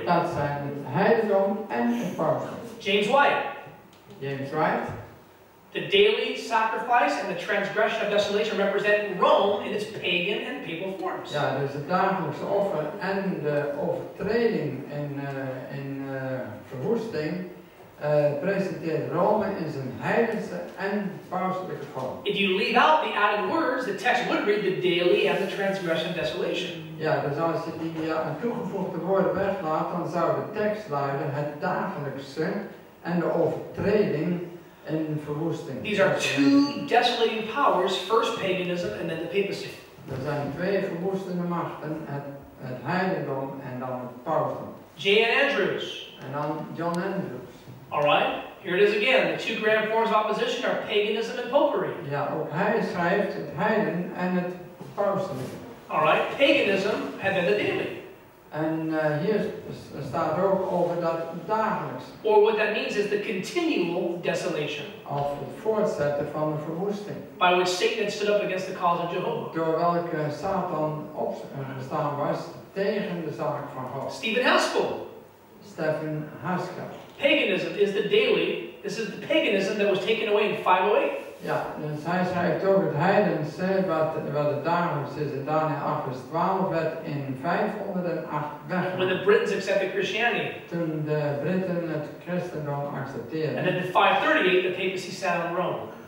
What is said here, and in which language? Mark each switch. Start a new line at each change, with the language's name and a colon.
Dutch: dat zijn het heidendom en het pausdom.
English: James White. James White. The daily sacrifice and the transgression of desolation represent Rome in its pagan and papal forms.
Dutch: Ja, dus het dagelijkse offer en de overtreding in verwoesting presenteert Rome in zijn heidense en pauselijke vorm.
English: If you leave out the added words, the text would read the daily and the transgression and desolation.
Dutch: Ja, dus als je die aan toegevoegde woorden weglaat, dan zou de tekst luiden het dagelijkse en de overtreding en verwoesting.
English: These are two desolating powers, first paganism and then the papacy.
Dutch: Er zijn twee verwoestende machten, het heidendom en dan het pausdom.
English: J.N. Andrews.
Dutch: En dan John Andrews.
English: Alright, here it is again. The two grand forms of opposition are paganism and popery.
Dutch: Ja, ook hij schrijft het heiden en het pausdom.
English: Alright, paganism and then the daily.
Dutch: En hier staat ook over dat dagelijks.
English: Or what that means is the continual desolation.
Dutch: Of het voortzetten van de verwoesting.
English: By which Satan had stood up against the cause of Jehovah.
Dutch: Door welke Satan opgestaan was tegen de zaak van God.
English: Stephen Haskell. Stephen Haskell. Paganism is the daily. This is the paganism that was taken away in 508.
Dutch: Ja, dus hij schrijft ook het heidense, wat het dagelijks is in Daniel 8 vers 12, werd in 508 weggenomen.
English: When the Britons accepted Christianity.
Dutch: Toen de Britten het christendom accepteerden.
English: And then in 538, the papacy sat on Rome.